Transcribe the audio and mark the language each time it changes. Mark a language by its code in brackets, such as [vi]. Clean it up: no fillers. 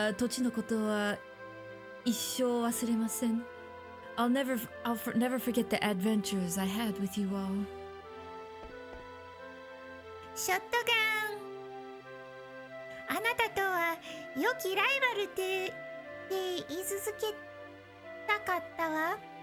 [ja] 土地のことは一生忘れません。 [en] I'll never forget the adventures I had with you all. [ja] ショットガン、あなたとは良きライバルって言い続けたかったわ。